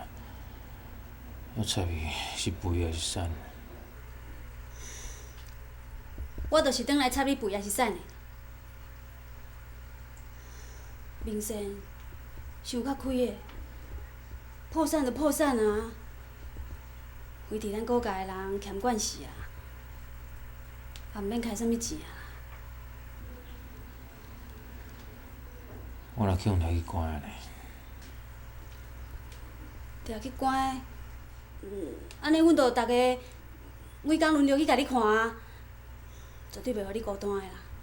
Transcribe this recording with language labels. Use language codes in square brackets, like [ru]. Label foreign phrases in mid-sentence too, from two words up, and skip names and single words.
[nan] 我插伊是肥还是瘦？我就是转来插你肥还是瘦的。明生想较开的，破产就破产啊！规伫咱国家的人欠惯势啊，也毋免开啥物钱啊。我若去互掠去关呢？掠去关的，安尼阮就逐个每工轮流去甲你看啊，绝对袂互你孤单的啦。